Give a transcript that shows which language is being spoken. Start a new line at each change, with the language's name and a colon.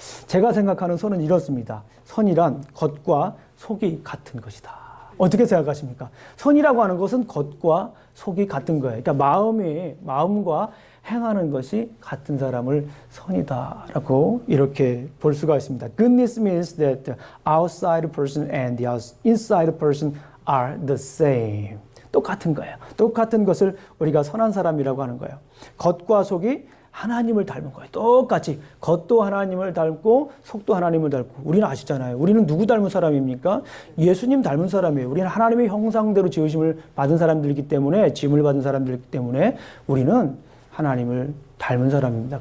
Korean: 제가 생각하는 선은 이렇습니다. 선이란 겉과 속이 같은 것이다. 어떻게 생각하십니까? 선이라고 하는 것은 겉과 속이 같은 거예요. 그러니까 마음과 행하는 것이 같은 사람을 선이다라고 이렇게 볼 수가 있습니다.
English: Goodness means that the outside person and the inside person are the same.
Korean: 똑같은 거예요. 똑같은 것을 우리가 선한 사람이라고 하는 거예요. 겉과 속이 하나님을 닮은 거예요. 똑같이 겉도 하나님을 닮고 속도 하나님을 닮고. 우리는 아시잖아요. 우리는 누구 닮은 사람입니까? 예수님 닮은 사람이에요. 우리는 하나님의 형상대로 지으심을 받은 사람들이기 때문에, 지음을 받은 사람들이기 때문에 우리는 하나님을 닮은 사람입니다.